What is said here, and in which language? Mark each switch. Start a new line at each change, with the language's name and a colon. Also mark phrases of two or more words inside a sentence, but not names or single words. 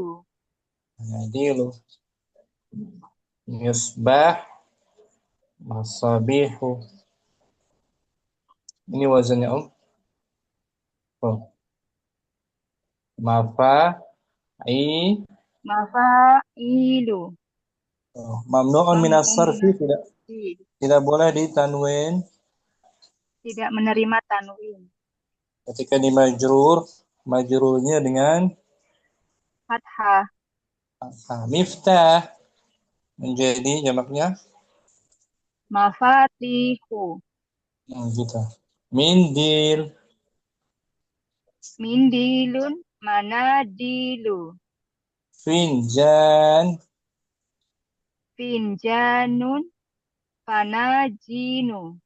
Arabic: مناديل مصباح مصابيح.
Indonesian: Ini wazannya Om. Oh. Mafa'i. mafa'ilu,
Arabic: ممنوع من الصرف,
Indonesian: mamnu'un tidak boleh ditanwin tidak menerima tanwin. ketika di majrurnya dengan Fathah, miftah, menjadi jamaknya mafatihu, gitu. Mindil,
Arabic: منديل مناديل,
Indonesian: finjan,
Arabic: فنجان فناجين,